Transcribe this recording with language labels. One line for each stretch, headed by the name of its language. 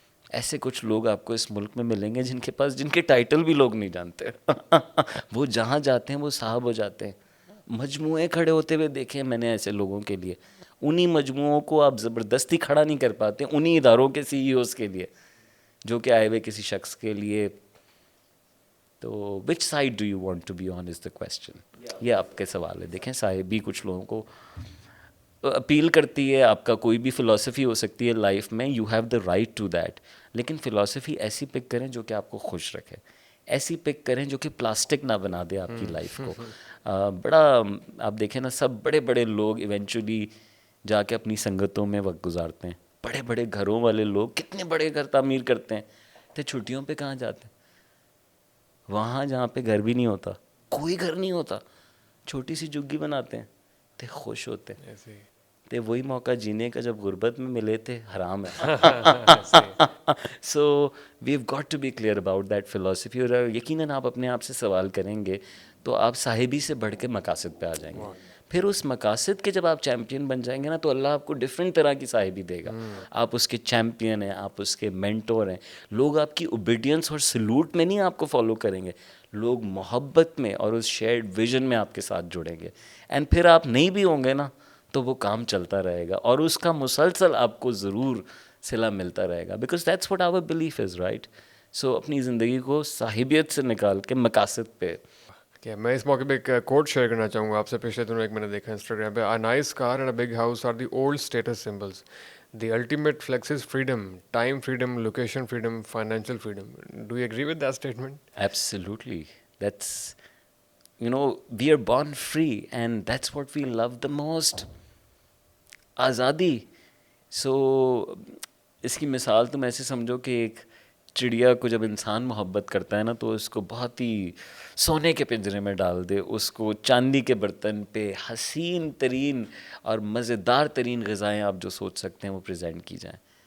Urdu: ایسے کچھ لوگ آپ کو اس ملک میں ملیں گے جن کے ٹائٹل بھی لوگ نہیں جانتے. وہ جہاں جاتے ہیں وہ صاحب ہو جاتے ہیں. مجموعے کھڑے ہوتے ہوئے دیکھے میں نے ایسے لوگوں کے لیے. انہی مجموعوں کو آپ زبردستی کھڑا نہیں کر پاتے انہی اداروں کے CEO کے لیے جو کہ آئے ہوئے کسی شخص کے لیے.
English: تو which side do you want to be on is the question.
Urdu: یہ آپ کے سوال ہے. دیکھیں صاحبی کچھ لوگوں کو اپیل کرتی ہے. آپ کا کوئی بھی فلاسفی ہو سکتی ہے لائف میں,
English: You have the right to that.
Urdu: لیکن فلاسفی ایسی پک کریں جو کہ آپ کو خوش رکھے. ایسی پک کریں جو کہ پلاسٹک نہ بنا دے آپ کی لائف کو. بڑا آپ دیکھیں نا, سب بڑے بڑے لوگ ایونچولی جا کے اپنی سنگتوں میں وقت گزارتے ہیں. بڑے بڑے گھروں والے لوگ کتنے بڑے گھر تعمیر کرتے ہیں, تو چھٹیوں پہ کہاں جاتے ہیں؟ وہاں جہاں پہ گھر بھی نہیں ہوتا, کوئی گھر نہیں ہوتا, چھوٹی سی جھگی بناتے ہیں, تو خوش ہوتے ہیں. تو وہی موقع جینے کا جب غربت میں ملے تھے حرام ہے.
English: So we've got to be clear about that philosophy.
Urdu: اور یقیناً آپ اپنے آپ سے سوال کریں گے تو آپ صاحبی سے بڑھ کے مقاصد پہ آ جائیں گے. پھر اس مقاصد کے جب آپ چیمپئن بن جائیں گے نا تو اللہ آپ کو ڈفرینٹ طرح کی صاحبی دے گا. آپ اس کے چیمپئن ہیں, آپ اس کے مینٹور ہیں. لوگ آپ کی اوبیڈینس اور سلوٹ میں نہیں آپ کو فالو کریں گے, لوگ محبت میں اور اس شیئرڈ ویژن میں آپ کے ساتھ جڑیں گے. اینڈ پھر آپ نہیں بھی ہوں گے نا تو وہ کام چلتا رہے گا اور اس کا مسلسل آپ کو ضرور صلہ ملتا رہے گا.
English: Because that's what our belief is, right.
Urdu: سو اپنی زندگی کو صاحبیت سے نکال کے مقاصد پہ. کیا میں اس موقع پہ ایک کوٹ شیئر کرنا چاہوں گا آپ سے. پچھلے دنوں ایک میں نے دیکھا انسٹاگرام پہ,
English: A nice car and a big house are the old status symbols. The ultimate flex is freedom, time freedom, location freedom, financial freedom. Do you agree with that statement? Absolutely. That's, we are born free and that's what we love the most.
Urdu: آزادی. سو اس کی مثال تم ایسے سمجھو کہ ایک چڑیا کو جب انسان محبت کرتا ہے نا تو اس کو بہت ہی سونے کے پنجرے میں ڈال دے, اس کو چاندی کے برتن پہ حسین ترین اور مزیدار ترین غذائیں آپ جو سوچ سکتے ہیں وہ پریزنٹ کی جائیں.